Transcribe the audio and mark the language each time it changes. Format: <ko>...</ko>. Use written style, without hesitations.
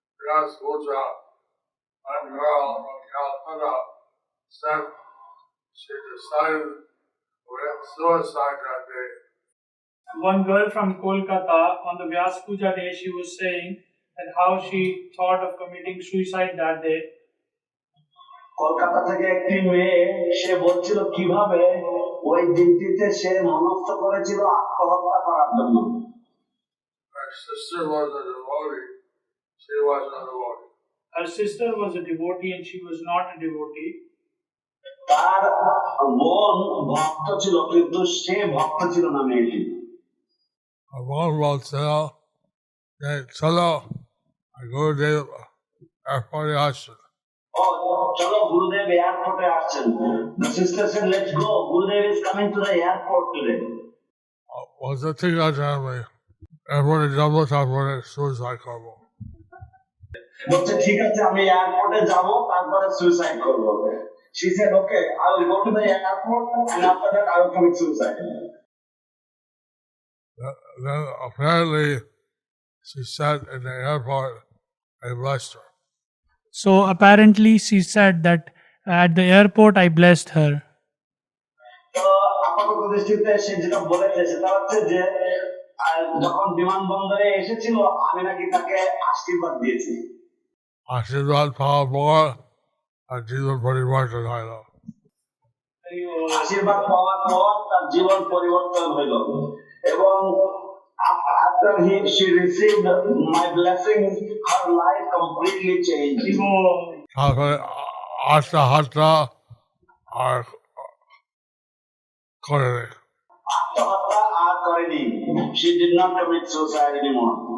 <en>One girl from Calcutta said she decided to commit suicide that day. One girl from Kolkata on the Vyas Puja day, she was saying that how she thought of committing suicide that day.</en> <bn>Kolkata থেকে একটি মেয়ে সে বলছিল কিভাবে ওই দিনটিতে সে মনস্থ করেছিল আত্মহত্যা করার জন্য.</bn> <en>Her sister was a devotee. She wasn't a devotee. Her sister was a devotee and she was not a devotee.</en> <bn>তার বোন ভক্ত ছিল কিন্তু সে ভক্ত ছিল না মেয়েটি.</bn> <en>One will tell that chalo, I go to airport আসছে.</en> <bn>চলো গুরুদেব এয়ারপোর্টে আসছেন.</bn> <en>The sister said, let's go. Gurudev is coming to the airport today.</en> <bn>বলতে ঠিক আছে আমি এয়ারপোর্টে যাবো তারপরে সুইসাইড করবো. বলছে ঠিক আছে আমি এয়ারপোর্টে যাব তারপরে সুইসাইড করব.</bn> <en>She said, okay, I will go to the airport and after that I will commit suicide. Then apparently she said in the airport, I blessed her. So apparently she said that at the airport I blessed her.</en> <bn>তো আপাতত দৃষ্টিতে সে যেটা বলেছে সেটা হচ্ছে যে যখন বিমানবন্দরে এসেছিল আমি নাকি তাকে আশীর্বাদ দিয়েছি. আশীর্বাদ পাওয়ার পর আর জীবন পরিবর্তন হইল. আশীর্বাদ পাওয়ার পর তার জীবন পরিবর্তন হইল এবং</bn> <en>she received my blessings, her life completely changed.</en> <bn>তারপরে আত্মহত্যা আর করে নেই। আত্মহত্যা আর করেনি।</bn> <en>She did not commit suicide anymore.</en>